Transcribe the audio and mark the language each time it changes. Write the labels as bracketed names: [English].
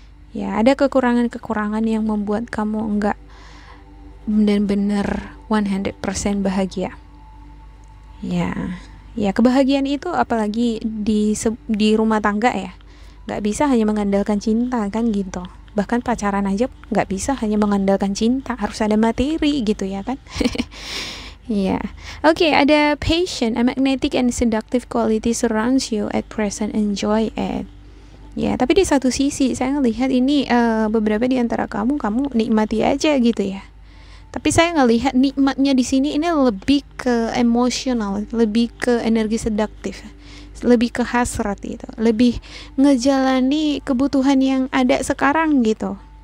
[Indonesian] Ya, ada kekurangan-kekurangan yang membuat kamu enggak benar-benar 100% bahagia. Ya, kebahagiaan itu apalagi di rumah tangga ya, nggak bisa hanya mengandalkan cinta kan gitu. Bahkan pacaran aja nggak bisa hanya mengandalkan cinta, harus ada materi gitu ya kan. Ya, oke, ada [English] patient, a magnetic and seductive quality surrounds you at present, enjoy it. [Indonesian] Ya, tapi di satu sisi saya ngelihat ini beberapa di antara kamu nikmati aja gitu ya. Tapi saya ngelihat nikmatnya di sini ini lebih ke emosional, lebih ke energi seduktif, lebih ke hasrat gitu, lebih ngejalani kebutuhan yang ada sekarang gitu.